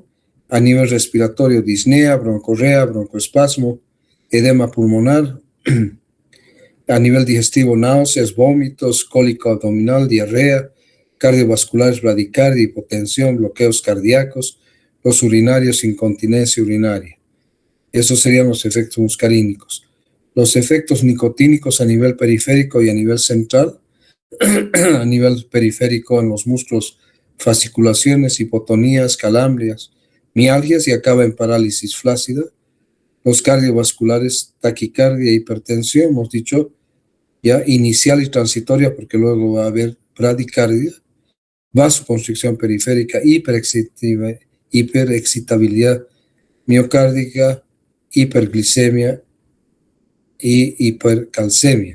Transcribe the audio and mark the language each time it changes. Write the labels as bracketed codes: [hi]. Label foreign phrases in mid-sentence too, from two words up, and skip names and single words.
[es] A nivel respiratorio, disnea, broncorrea, broncoespasmo, edema pulmonar, a nivel digestivo, náuseas, vómitos, cólico abdominal, diarrea, cardiovasculares, bradicardia, hipotensión, bloqueos cardíacos, los urinarios, incontinencia urinaria. Esos serían los efectos muscarínicos. Los efectos nicotínicos a nivel periférico y a nivel central, a nivel periférico en los músculos, fasciculaciones, hipotonías, calambrias, mialgias y acaba en parálisis flácida. Los cardiovasculares, taquicardia, hipertensión, hemos dicho, ya inicial y transitoria, porque luego va a haber bradicardia, vasoconstricción periférica, hiperexcitabilidad miocárdica, hiperglicemia y hipercalcemia.